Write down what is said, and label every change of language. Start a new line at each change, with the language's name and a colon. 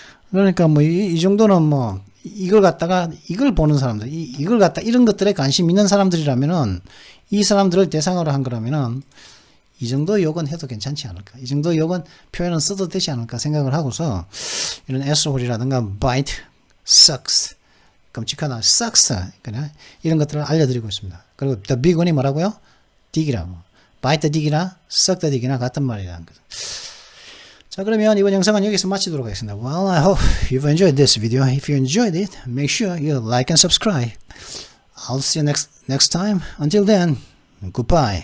Korean: 그러니까 뭐 이 정도는 뭐 이걸 갖다가 이걸 보는 사람들, 이걸 갖다 이런 것들에 관심 있는 사람들이라면은 이 사람들을 대상으로 한 거라면은 이 정도 욕은 해도 괜찮지 않을까? 이 정도 욕은 표현은 써도 되지 않을까 생각을 하고서 이런 asshole이라든가 bite, sucks, 끔찍하다, sucks, 그냥 이런 것들을 알려드리고 있습니다. 그리고 the big one이 뭐라고요? dick이라고.
English: bite the dick이나 suck the dick이나
Korean: 같은 말이라는 거죠. 자, 그러면 이번 영상은 여기서 마치도록 하겠습니다.
English: Well, I hope you've enjoyed this video. If you enjoyed it, make sure you like and subscribe. I'll see you next time. Until then, goodbye.